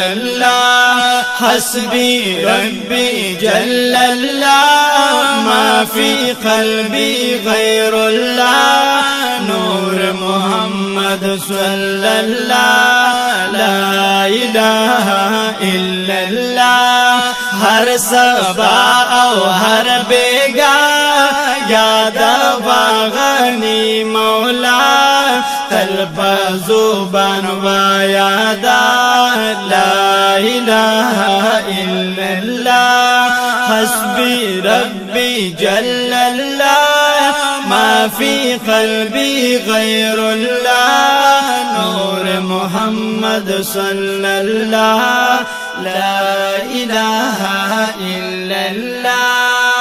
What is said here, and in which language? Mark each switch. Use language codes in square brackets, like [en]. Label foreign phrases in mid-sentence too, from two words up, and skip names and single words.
[ar] اللہ حسبی ربی جل اللہ ما فی قلبی غیر اللہ نور محمد صلی اللہ لا الہ الا اللہ [bal] ہر صبا او ہر بیگا یاد باغنی مولا طلب زبان و یادا [ar] لا الہ الا اللہ حسبی ربی جل اللہ ما فی قلبی غیر اللہ نور محمد صلی اللہ لا الہ الا اللہ